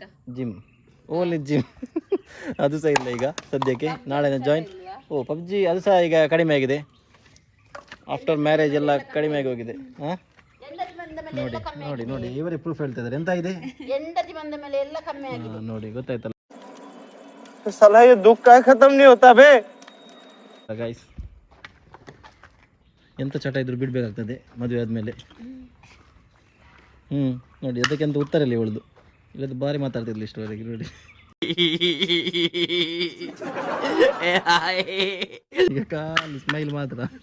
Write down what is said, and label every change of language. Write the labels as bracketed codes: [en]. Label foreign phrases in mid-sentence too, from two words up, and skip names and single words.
[kn] ಜಿಮ್. [en] only gym. [kn] ಅದು ಸಹ ಇಲ್ಲ ಈಗ ಸದ್ಯಕ್ಕೆ. ನಾಳೆ ಜಾಯಿನ್. ಪಬ್ಜಿ ಅದು ಸಹ ಈಗ ಕಡಿಮೆ ಆಗಿದೆ. [en] after marriage [kn] ಎಲ್ಲ ಕಡಿಮೆ ಆಗಿ ಹೋಗಿದೆ. ಹಾಂ ನೋಡಿ ನೋಡಿ ಇವರೇ ಪ್ರೂಫ್ ಹೇಳ್ತಾ ಇದ್ದಾರೆ. ಎಂತ ಇದೆ ಹೆಂಡತಿ ಬಂದ ಮೇಲೆ ಎಲ್ಲ ಕಮ್ಮಿ ಆಗಿದೆ. ನೋಡಿ ಗೊತ್ತಾಯ್ತಲ್ಲ [hi] साला ये दुख का खत्म नहीं होता बे. [kn] ಗಾಯ್ಸ್ ಎಂತ ಚಟ ಇದ್ರು ಬಿಡಬೇಕಾಗ್ತದೆ ಮದುವೆ ಆದಮೇಲೆ. ನೋಡಿ ಅದಕ್ಕೆಂತ ಉತ್ತರ ಇಲ್ಲ ಇವಳದು. ಇಲ್ಲದು ಭಾರಿ ಮಾತಾಡ್ತಿರ್ಲಿ ಇಷ್ಟವರೆಗೆ. ನೋಡಿ ಈಗ ಖಾಲಿ ಸ್ಮೈಲ್ ಮಾತ್ರ.